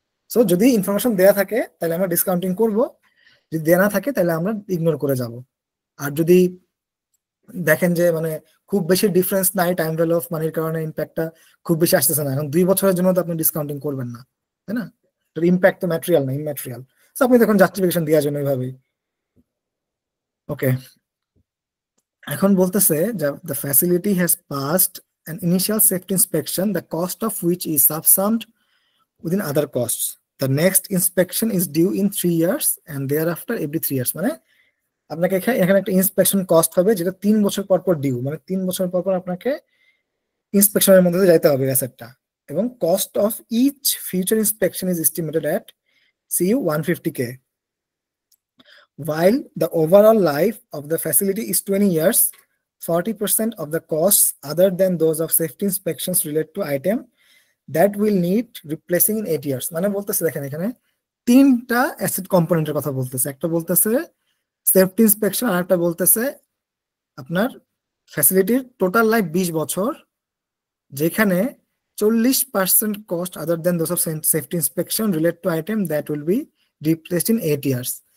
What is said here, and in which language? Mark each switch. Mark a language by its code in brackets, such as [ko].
[bn] So যদি information দেয়া থাকে তাহলে আমরা ডিসকাউন্টিং করব, যদি দেয়া না থাকে তাহলে আমরা ইগনোর করে যাব। আর যদি দেখেন যে মানে খুব বেশি ডিফারেন্স নাই, টাইম ভ্যালু অফ মানির কারণে ইম্প্যাক্টটা খুব বেশি আসতেছে না, এখন 2 বছরের জন্য তো আপনি ডিসকাউন্টিং করবেন না, তাই না? ইম্প্যাক্ট তো ম্যাটেরিয়াল না, ইমম্যাটেরিয়াল। সো আপনি তখন জাস্টিফিকেশন দেওয়ার জন্য এইভাবেই। ওকে, এখন বলতেছে যে [en] the facility has passed an initial safety inspection, the cost of which is subsumed within other costs. The next inspection is due in 3 years and thereafter every 3 years. [bn] মানে আপনাকে এখানে একটা ইন্সপেকশন কস্ট হবে যেটা 3 বছর পর পর ডিউ, মানে 3 বছর পর পর আপনাকে ইন্সপেকশনের মধ্যে যাইতে হবে অ্যাসেটটা, এবং [en] Cost of each future inspection is estimated at CU 150K. While the overall life of the facility is 20 years, 40% of the costs other than those of safety inspections relate to item that will need replacing in 8 years. [bn] মানে বলতেছে দেখেন এখানে 3টা asset কম্পোনেন্টের কথা বলতেছে, একটা বলতেছে safety inspection, আর একটা বলতেছে আপনার ফ্যাসিলিটির টোটাল লাইফ 20 বছর, যেখানে [en] 40% cost other than those of safety inspection relate to item that will be replaced in 8 years.